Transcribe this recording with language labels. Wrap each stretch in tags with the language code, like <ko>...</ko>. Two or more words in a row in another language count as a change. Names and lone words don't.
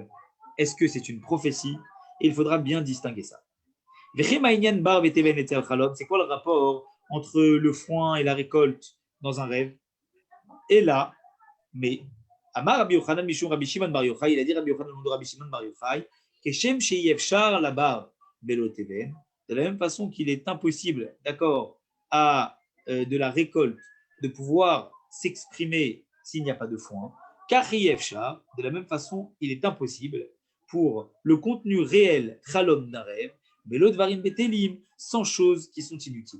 <fr>Est-ce que c'est une prophétie? Et il faudra bien distinguer ça. C'est quoi le rapport entre le foin et la récolte dans un rêve?</fr> <he>Et là, mais אמר רבי יוחנן משום רבי שמעון בר יוחאי,</he> <fr>il a dit Rabbi Yochanan de Rabbi Shimon Bar Yochai,</fr> <he>כשם שאי אפשר לבר בלא תבן,</he> <fr>de la même façon qu'il est impossible, d'accord, à de la récolte de pouvoir s'exprimer s'il n'y a pas de foin, car Yefshar, de la même façon, il est impossible pour le contenu réel Chalom d'un rêve,</fr> <he>בלא דברים בטלים,</he> <fr>sans choses qui sont inutiles.</fr>